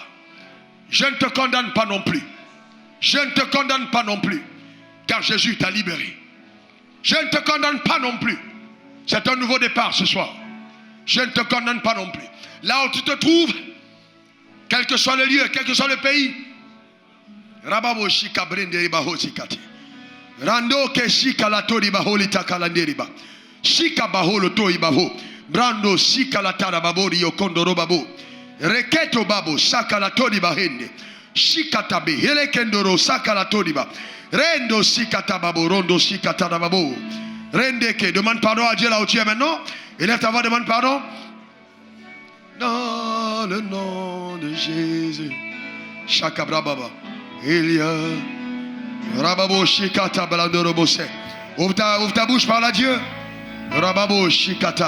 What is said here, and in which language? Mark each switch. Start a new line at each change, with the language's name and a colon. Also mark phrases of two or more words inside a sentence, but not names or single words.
French: Je ne te condamne pas non plus. Je ne te condamne pas non plus, car Jésus t'a libéré. Je ne te condamne pas non plus. C'est un nouveau départ ce soir. Je ne te condamne pas non plus. Là où tu te trouves, quel que soit le lieu, quel que soit le pays, Rababo shika brende riba hosikati. Rando ke shika la tori ba holita kalanderiba. Shika baholo to ibaho. Brando shika la tara babori yokondo babo. Reketo babo saka la tori bahende. Shikatabe, helekendoro sakalatoriba. Rendo sikatababu, rondo sikatanababu. Rendeke, demande pardon à Dieu là où tu es maintenant. Élève ta voix, demande pardon. Dans le nom de Jésus. Shakabrababa. Il y a Rababo shikata balandorobose. Ouvre ta bouche, parle à Dieu. Rababo shikata.